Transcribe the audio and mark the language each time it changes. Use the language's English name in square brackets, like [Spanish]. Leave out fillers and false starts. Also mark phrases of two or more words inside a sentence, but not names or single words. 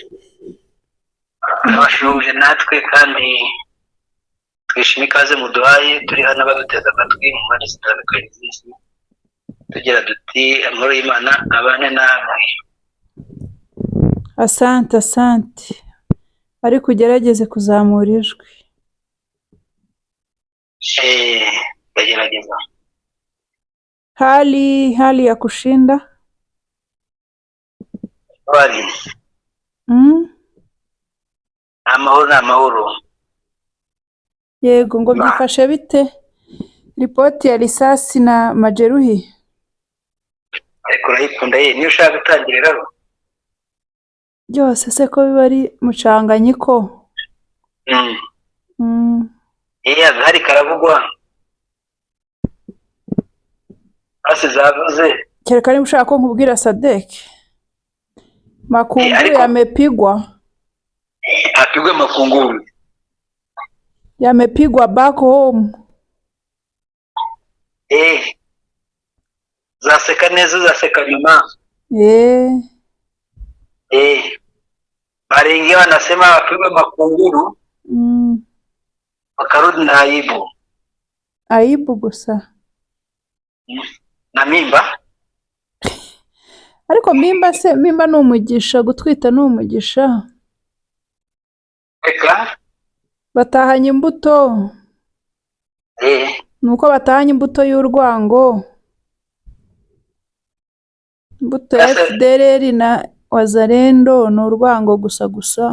[Kinyarwanda] Abashuje natwe kandi twishimiye ikaze muduhaye, turi hano baduteza amatwi mu mpande zitandukanye z'isi. Tugira duti amahoro y'Imana abane namwe. Asante. Ariko ugerageze kuzamura ijwi. Ndagerageza. [Swahili] Hali ya kushinda? Wali. [Kinyarwanda] Amahoro. Yego, ngo byifashe bite? [Swahili] Ripoti ya risasi na majeruhi? [Kinyarwanda] Ariko urayikunda niyo ushaka gutangiriraho? Byose se ko biba ari mucanganyiko? Hari karavugwa. Hasi zavuze. Kereka niba ushaka ko nkubwira Sadek. [Swahili] Makunguru yamepigwa. Apigwe makunguru. Yamepigwa [English] back home. [Kinyarwanda] Zaseka neza, zaseka nyuma. [Swahili] Barengi wanasema apigwe makunguru. Wakarudi na aibu. [Kinyarwanda] Aibu gusa. [Swahili] Na mimba. [Kinyarwanda] Ariko mimba ni umugisha, gutwita ni umugisha. Eka? Batahanye imbuto. Nuko batahanye imbuto y'urwango. Imbuto ya FDLR na Wazalendo ni urwango gusa.